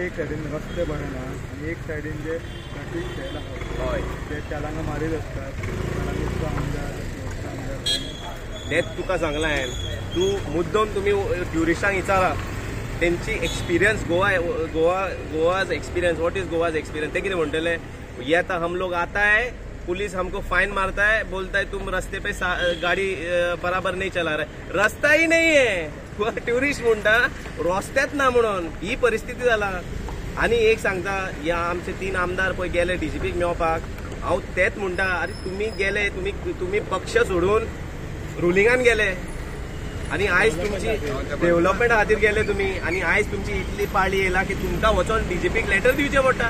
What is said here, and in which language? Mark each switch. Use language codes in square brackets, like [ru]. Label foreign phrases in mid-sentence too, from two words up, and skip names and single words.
[kok] एक सायडीन रस्ते बनना आनी एक सायडीन जे ट्रॅफिक शेल आहा हय ते चलांगा मारीत आसतात. तेच तुका सांगलां हांवें. तूं मुद्दम तुमी ट्युरिस्टांक विचारा तेंची [en] experience Goa's experience. What is Goa's experience? [kok] ते कितें म्हणटले, येता [hi] हम लोग आता है, पुलिस हमको फाइन मारता है, बोलता है तुम रास्ते पे गाड़ी बराबर नहीं चला रहे. रस्ता ही नहीं है. [kok] ट्युरिस्ट म्हणटा रस्त्यात ना म्हणून. ही परिस्थिती जाला. आनी एक सांगता, ह्या आमचे 3 आमदार पळय गेले DGPक मेळपाक. हांव तेच म्हणटा, अरे तुमी गेले, तुमी पक्ष सोडून रुलिंगान गेले आनी आयज तुमची डेव्हलपमेंटा खातीर गेले तुमी आनी आयज तुमची इतली पाळी येयला की तुमकां वचोन DGPक लेटर दिवचें पडटा.